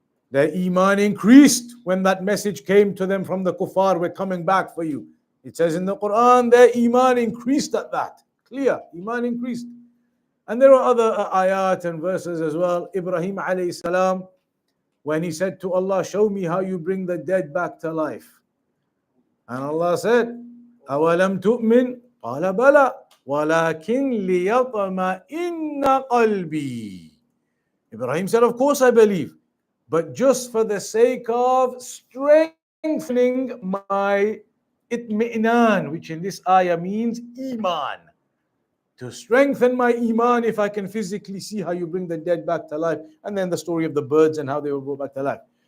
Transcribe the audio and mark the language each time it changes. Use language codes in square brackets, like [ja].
[en] Their Iman increased when that message came to them from the kuffar, we're coming back for you. It says in the Quran, their Iman increased at that. Clear, Iman increased. And there are other ayat and verses as well. Ibrahim alayhi salam, when he said to Allah, show me how you bring the dead back to life. And Allah said, [ar] أَوَلَمْ تُؤْمِنْ قَالَ بَلَى وَلَكِنْ لِيَطْمَئِنَّ قَلْبِي. [en] Ibrahim said, of course I believe, but just for the sake of strengthening my itmi'nan, which in this ayah means Iman. To strengthen my Iman, if I can physically see how you bring the dead back to life, and then the story of the birds and how they will go back to life.